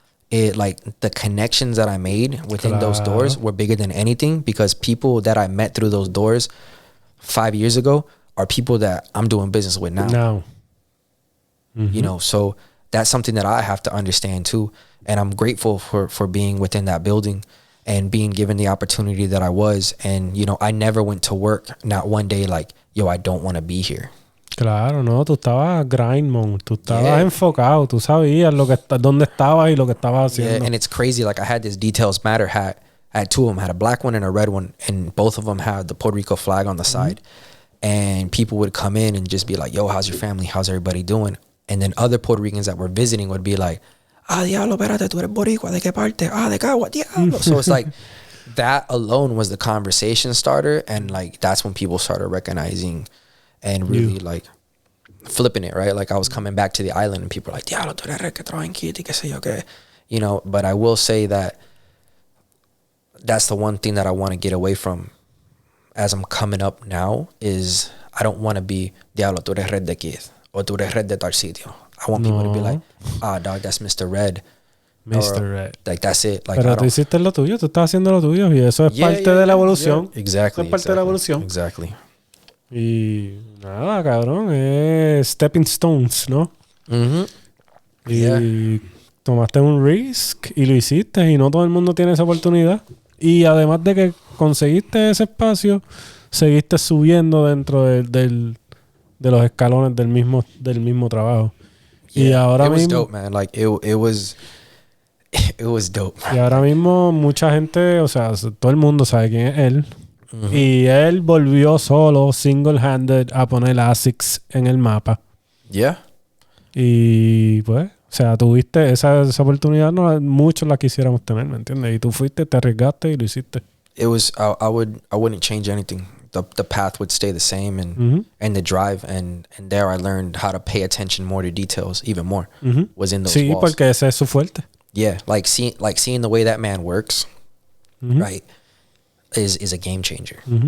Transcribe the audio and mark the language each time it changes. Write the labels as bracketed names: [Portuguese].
[English] It, like, the connections that I made within those doors were bigger than anything, because people that I met through those doors 5 years ago are people that I'm doing business with now. You know, so that's something that I have to understand too. And I'm grateful for being within that building and being given the opportunity that I was. And, you know, I never went to work, not one day, like, yo, I don't want to be here. [Spanish] Claro, no, tú estabas grind mode, tú estabas enfocado, tú sabías dónde estabas y lo que estabas haciendo. [English] Yeah, and it's crazy, like, I had this Details Matter hat. I had two of them. I had a black one and a red one, and both of them had the Puerto Rico flag on the side. And people would come in and just be like, yo, how's your family? How's everybody doing? And then other Puerto Ricans that were visiting would be like, [Spanish] diablo, espérate, tú eres boricua, ¿de qué parte? De Cagua, diablo. [English] So it's like, that alone was the conversation starter. And, like, that's when people started recognizing and really like flipping it, right? Like, I was coming back to the island and people were like, [Spanish] diablo, tú eres que traen kit y qué sé yo qué. [English] You know, but I will say that that's the one thing that I want to get away from as I'm coming up now is I don't want to be, [Spanish] diablo, tú eres Redd de Kith [English] or [Spanish] tú eres Redd de tal sitio. [English] I want people to be like, dog, that's Mr.Redd. Mr.Redd. Like, that's it. Like, [Spanish] pero tú hiciste lo tuyo, tú estás haciendo lo tuyo y eso es parte de la evolución. [English] Exactly. [Spanish] Eso es parte de la evolución. [English] Exactly. [Spanish] Y nada, cabrón, es [English] stepping stones, [Spanish] ¿no? Y tomaste un risk y lo hiciste, y no todo el mundo tiene esa oportunidad. Y además de que conseguiste ese espacio, seguiste subiendo dentro del de los escalones del mismo trabajo. [English] Yeah, [Spanish] y ahora [English] it was [Spanish] mismo, [English] dope, man. Like, it was dope. [Spanish] Y ahora mismo mucha gente, o sea, todo el mundo sabe quién es él. Y él volvió solo, single-handed, a poner ASICs en el mapa. Yeah. Y pues, o sea, tuviste esa oportunidad, no muchos la quisiéramos tener, ¿me entiendes? Y tú fuiste, te arriesgaste y lo hiciste. [English] It was, I wouldn't change anything. The path would stay the same, and the drive, and there I learned how to pay attention more to details, even more. Was in those [Spanish] sí, [English] walls. [Spanish] porque ese es su fuerte. [English] Yeah, like seeing the way that man works, right, is a game changer.